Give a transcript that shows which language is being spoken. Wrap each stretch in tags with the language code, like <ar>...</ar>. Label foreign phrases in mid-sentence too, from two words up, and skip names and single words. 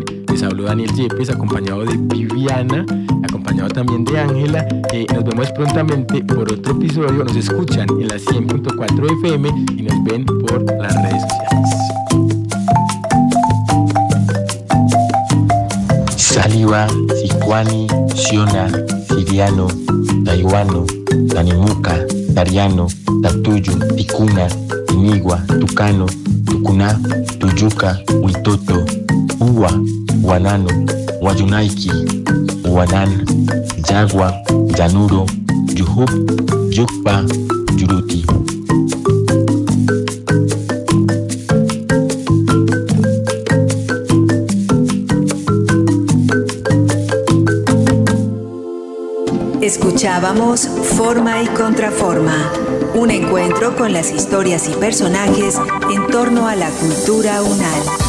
<es>Les habló Daniel Yepes, acompañado de Viviana, acompañado también de Ángela. Nos vemos prontamente por otro episodio. Nos escuchan en la 100.4 FM y nos ven por las redes sociales. Saliva, Sicuani, Siona, Siriano, Taiwano, Tanimuca, Tariano, Tatuyu, Ticuna, Inigua, Tucano, Tucuná, Tuyuca, Huitoto, Uwa, Guanano, Guayunaiki, Guanán, Yagua, Yanuro, Yujup, Yukpa, Yuruti. Escuchábamos Forma y Contraforma, un encuentro con las historias y personajes en torno a la cultura UNAL.</es>